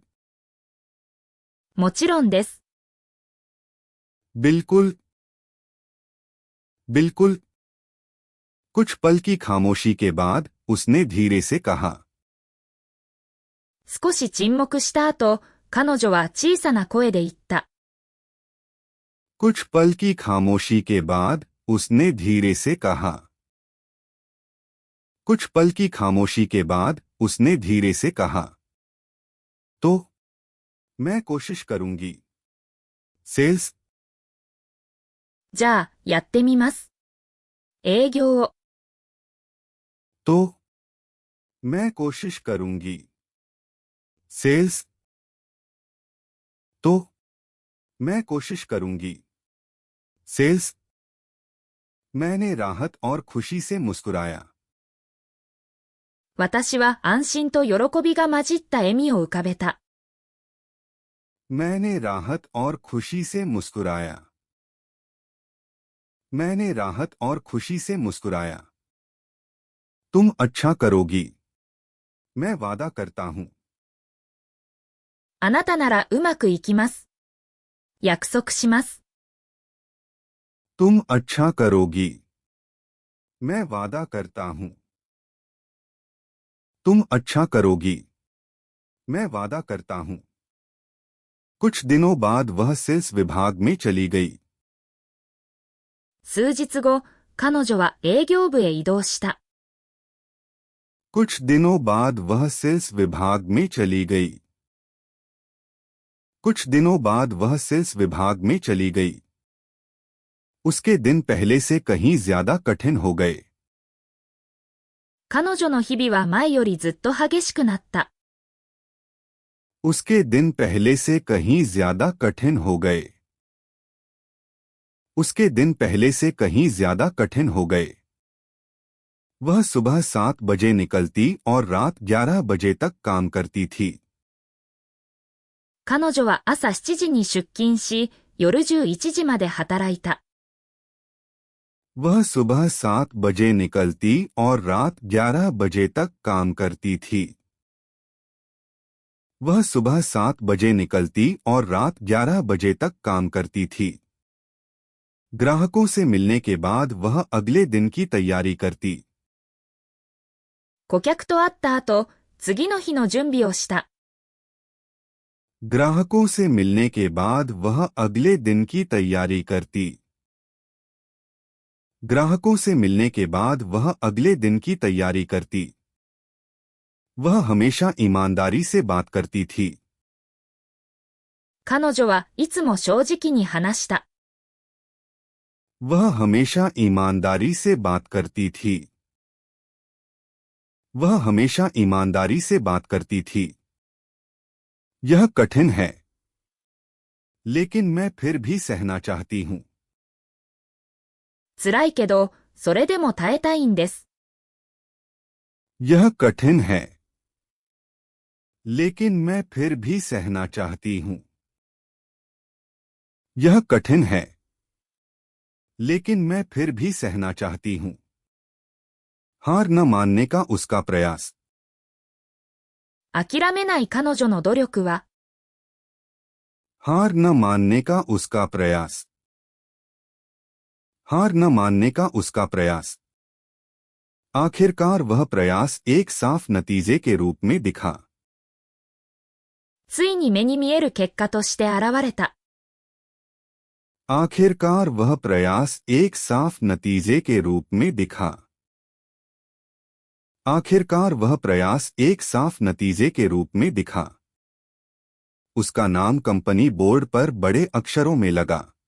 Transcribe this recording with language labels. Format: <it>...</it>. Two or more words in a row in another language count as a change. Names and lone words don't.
<ja>もちろんです。</ja> <hi>बिल्कुल। बिल्कुल। कुछ पल की खामोशी के बाद उसने धीरे से कहा।</hi> <ja>少し沈黙した後、彼女は小さな声で言った。</ja> <hi>कुछ पल की खामोशी के बाद उसने धीरे से कहा। कुछ पल की खामोशी के बाद उसने धीरे से कहा। तो मैं कोशिश करूंगी। सेल्स</hi> <ja>じゃあ、やってみます。営業を。</ja> <hi>तो मैं कोशिश करूंगी। सेल्स तो मैं कोशिश करूंगी। सेल्स मैंने राहत और खुशी से मुस्कुराया।</hi> <ja>私は安心と喜びが混じった笑みを浮かべた。</ja> <hi>मैंने राहत और खुशी से मुस्कुराया। मैंने राहत और खुशी से मुस्कुराया। तुम अच्छा करोगी। मैं वादा करता हूं।</hi> <ja>あなたならうまくいきます。約束します。</ja> <hi>तुम अच्छा करोगी। मैं वादा करता हूं। तुम अच्छा करोगी। मैं वादा करता हूं। कुछ दिनों बाद वह सेल्स विभाग में चली गई।</hi> <ja>数日後、彼女は営業部へ移動した。</ja> <hi>कुछ दिनों बाद वह सेल्स विभाग में चली गई। कुछ दिनों बाद वह सेल्स विभाग में चली गई। उसके दिन पहले से कहीं ज्यादा कठिन हो गए।</hi> <ja>彼女の日々は前よりずっと激しくなった。</ja> <hi>उसके दिन पहले से कहीं ज्यादा कठिन हो गए। उसके दिन पहले से कहीं ज्यादा कठिन हो गए। वह सुबह 7 बजे निकलती और रात 11 बजे तक काम करती थी।</hi> <ja>彼女は朝7時に出勤し、夜11時まで働いた。</ja> <hi>वह सुबह 7 बजे निकलती और रात 11 बजे तक काम करती थी। वह सुबह 7 बजे निकलती और रात 11 बजे तक काम करती थी। ग्राहकों से मिलने के बाद वह अगले दिन की तैयारी करती।</hi> <ja>顧客と会った後、次の日の準備をした。</ja> <hi>ग्राहकों से मिलने के बाद वह अगले दिन की तैयारी करती। ग्राहकों से मिलने के बाद वह अगले दिन की तैयारी करती। वह हमेशा ईमानदारी से बात करती थी।</hi> <ja>彼女はいつも正直に話した。</ja> <hi>वह हमेशा ईमानदारी से बात करती थी। वह हमेशा ईमानदारी से बात करती थी। यह कठिन है, लेकिन मैं फिर भी सहना चाहती हूं।</hi> <ja>辛いけど、それでも耐えたいんです。</ja> <hi>यह कठिन है, लेकिन मैं फिर भी सहना चाहती हूं। यह कठिन है, लेकिन मैं फिर भी सहना चाहती हूं। हार न मानने का उसका प्रयास।</hi> <ja>諦めない彼女の努力は、</ja> <hi>हार न मानने का उसका प्रयास। हार न मानने का उसका प्रयास। आखिरकार वह प्रयास एक साफ नतीजे के रूप में दिखा।</hi> <ja>ついに目に見える結果として現れた。</ja> <hi>आखिरकार वह प्रयास एक साफ नतीजे के रूप में दिखा। आखिरकार वह प्रयास एक साफ नतीजे के रूप में दिखा। उसका नाम कंपनी बोर्ड पर बड़े अक्षरों में लगा।</hi>